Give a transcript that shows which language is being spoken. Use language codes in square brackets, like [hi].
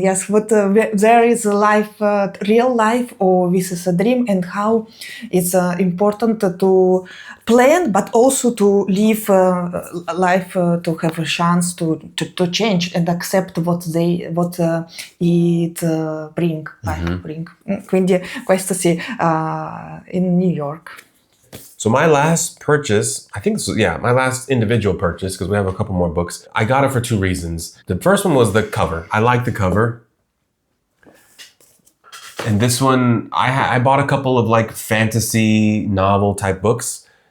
[en] Yes, what there is a life, real life, or this is a dream, and how it's important to plan, but also to live life to have a chance to change and accept what it bring. Life bring. [it] Quindi questo sì, in New York. [en] So my last purchase, I think my last individual purchase, because we have a couple more books, I got it for 2 reasons. The first one was the cover. I like the cover. And this one, I bought a couple of fantasy novel type books.